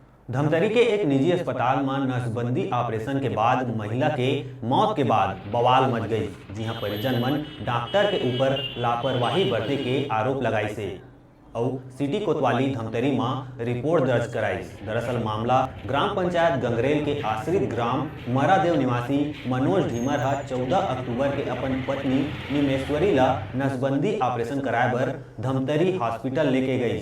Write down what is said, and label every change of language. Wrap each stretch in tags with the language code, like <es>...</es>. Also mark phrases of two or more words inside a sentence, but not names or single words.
<hne>धमतरी के एक निजी अस्पताल में नसबंदी ऑपरेशन के बाद महिला के मौत के बाद बवाल मच गई। जी हां, परिजन मन डॉक्टर के ऊपर लापरवाही बरते के आरोप लगाई से और सिटी कोतवाली धमतरी में रिपोर्ट दर्ज कराई। दरअसल मामला ग्राम पंचायत गंगरेल के आश्रित ग्राम मरादेव निवासी मनोज ढीमर 14 अक्टूबर के अपन पत्नी निमेश्वरी ला नसबंदी ऑपरेशन कराए बर धमतरी हॉस्पिटल लेके गई।</hne>